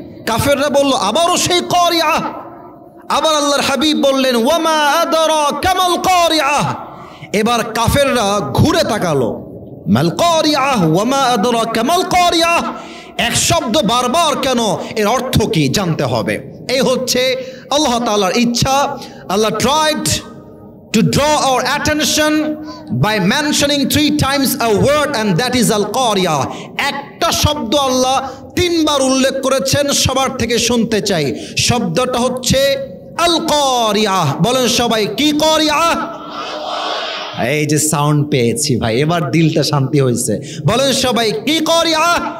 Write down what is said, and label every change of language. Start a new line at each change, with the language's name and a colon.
Bangla: কাফেররা বলল আবারও সেই কারিআহ। আবার আল্লাহর হাবিব বললেন
Arabic: ওয়া মা আদরাকা মাল কারিআহ।
Bangla: এবার কাফেররা ঘুরে তাকালো,
Arabic: মাল কারিআহ ওয়া মা আদরাকা মাল কারিআহ।
Bangla: এক শব্দ বারবার কেন, এর অর্থ কি জানতে হবে। এই হচ্ছে আল্লাহ তাআলার ইচ্ছা।
English: আল্লাহ tried to draw our attention by mentioning 3 times a word, and that is al-Qari'ah.
Bangla: একটা শব্দ আল্লাহ 3 বার উল্লেখ করেছেন, সবার থেকে শুনতে চাই। শব্দটা হচ্ছে আল-Qari'ah। বলেন সবাই, কি কারিআহ? এই যে সাউন্ড পেয়েছি ভাই, এবার দিলটা শান্তি হয়েছে। বলেন সবাই, কি কারিআহ?